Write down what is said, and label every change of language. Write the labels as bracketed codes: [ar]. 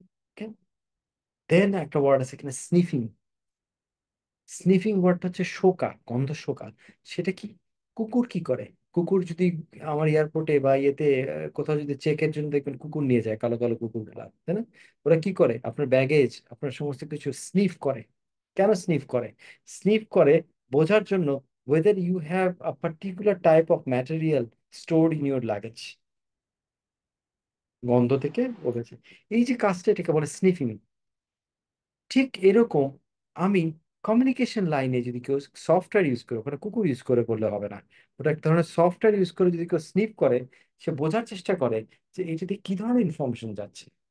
[bn] ওকে, দেন একটা ওয়ার্ড আছে এখানে, স্নিফিং। স্নিফিং ওয়ার্ডটা হচ্ছে শোকা, গন্ধ শোকা। সেটা কি, কুকুর কি করে, কুকুর যদি আমার এয়ারপোর্টে বা ইয়েতে কোথাও যদি চেকের জন্য দেখবেন কুকুর নিয়ে যায়, কালো কালো কুকুর গুলা, তাই না? ওরা কি করে, আপনার ব্যাগেজ, আপনার সমস্ত কিছু স্নিফ করে। কেন স্নিফ করে? স্নিফ করে বোঝার জন্য [en] whether you have a particular type of material stored in your luggage, [bn] গন্ধ থেকে বোঝাচ্ছে। এই যে কাজটা, এটাকে বলে স্নিফিং। ঠিক এরকম আমি কমিউনিকেশন লাইনে যদি কেউ সফটওয়্যার ইউজ করে, ওখানে কুকুর ইউজ করে করলে হবে না, ওটা এক ধরনের সফটওয়্যার ইউজ করে যদি কেউ স্নিপ করে, সে বোঝার চেষ্টা করে যে এটাতে কি ধরনের ইনফরমেশন যাচ্ছে।